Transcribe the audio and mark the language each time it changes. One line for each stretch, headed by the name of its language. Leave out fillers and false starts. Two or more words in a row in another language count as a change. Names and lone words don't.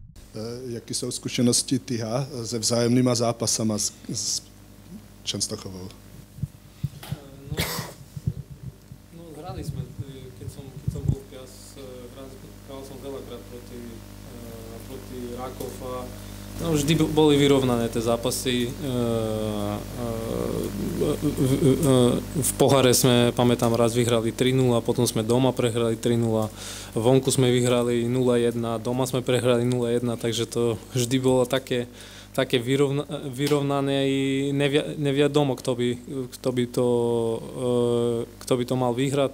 Czech: Jaké jsou zkušenosti Tyha se vzájemnýma zápasama s Częstochovou?
Slovak: No hrali sme, keď som bol v Pias, hral som veľakrát proti Rakov a no, vždy boli vyrovnané tie zápasy. V poháre sme, pamätám, raz vyhrali 3-0, potom sme doma prehrali 3-0, vonku sme vyhrali 0-1, doma sme prehrali 0-1, takže to vždy bolo také vyrovnané i neviadomo, kto by to mal vyhrať.